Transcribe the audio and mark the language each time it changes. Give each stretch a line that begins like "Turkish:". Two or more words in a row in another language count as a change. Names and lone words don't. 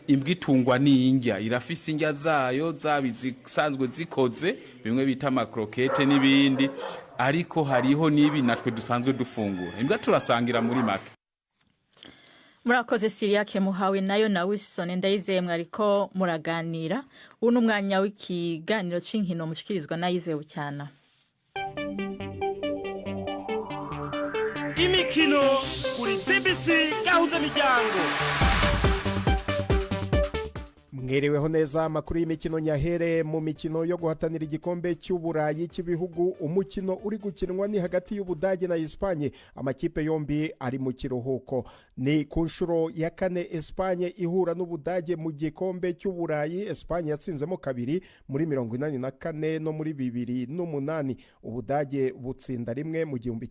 Rundi: imbwa itungwa n'indya irafise indya zayo zabisanzwe zikoze bimwe bita amakrokete n'ibindi ariko hariho nibi natwe dusanzwe dufungura imbwa turasangira muri make. Murakoze Siriake muhawe nayo na Wilson Ndayizeye mwariko muraganira uno umwanya w'ikiganiro c'inkino mushikirizwa na Yves Bucyana. Imikino kuri BBC gahuza miryango. Mwereweho neza amakuru y'imikino nyahere mu mikino yo guhatanira igikombe cy'uburayi cy'ibihugu umukino uri gukinwa ni hagati y'Ubudage na Espagne amakipe yombi ari mu kiruhuko ni ku nshuro ya kane Espagne ihura n'Ubudage mu gikombe cy'uburayi Espagne yatsinzemo kabiri muri 1984 no muri 2008 Ubudage butsinda rimwe mu